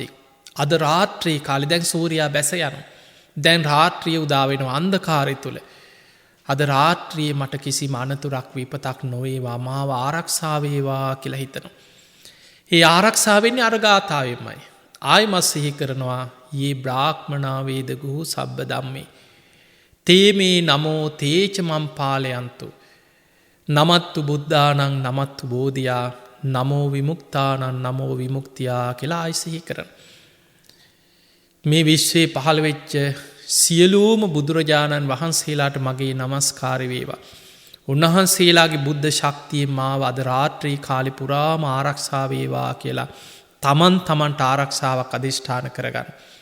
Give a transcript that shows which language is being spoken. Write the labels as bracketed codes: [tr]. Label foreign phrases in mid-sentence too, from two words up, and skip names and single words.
[si] අද රාත්‍රී කාලි දැන් සූරයා බැස යනු. දැන් රාත්‍රිය උදාවෙන අන්දකාරය තුළ. අද රාත්‍රියයේ මට කිසි අනතුරක් විපතක් නොවේවා මාව ආරක්ෂාවේවා කියලා හිතනු. ඒ ආරක්ෂාවෙන්නේ අරගාථාවෙන්මයි. ආයමත් සිහි කරනවා ඒ [pi] බ්‍රාහ්මනාවේදගුහු සබ්බ දම්මේ. තේමේ නමෝ තේචමම් පාලයන්තු. නමත්තු බුද්ධානං නමත්තු බෝධයා නමෝ විමුක්තානන් නමෝ විමුක්තියා [si] කියලා ආයිසිහි කරන. මේ විශ්වයේ පහළ වෙච්ච සියලූම බුදුරජාණන් වහන්සේලාට මගේ නමස්කාරවේවා. උන්වහන්සේලාගේ බුද්ධ ශක්තිය මාව අද රාත්‍රී කාලි පුරාම ආරක්ෂාවේවා කියලා තමන්ට ආරක්ෂාවක් අධිෂ්ඨාන කරගන්න.